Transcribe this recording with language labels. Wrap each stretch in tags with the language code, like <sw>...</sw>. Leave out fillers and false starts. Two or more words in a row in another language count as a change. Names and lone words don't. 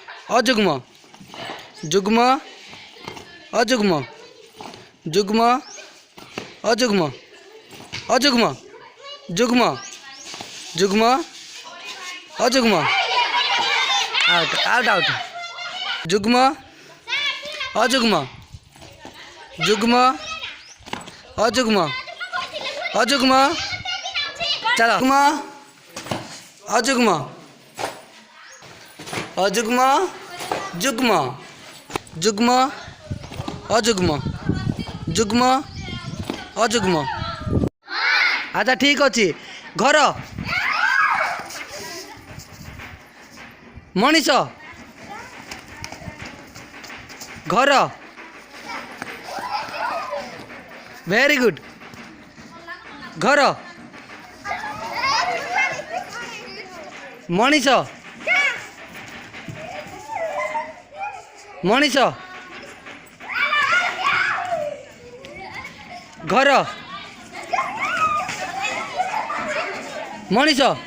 <hi>अजुग्म जुग्म अजुग्म जुग्म अजुग्म अजुग्म जुग्म जुग्म अजुग्म</hi> <en>out out out</en> <hi>जुग्म अजुग्म जुग्म अजुग्म अजुग्म चलो जुग्म अजुग्म जुग्म जुग्म अजुग्म जुग्म अजुग्म अच्छा ठीक अच्छे घर मनीष घर</hi> <en>very good</en> <hi>घर मनीष मनीष घर मनीष</hi>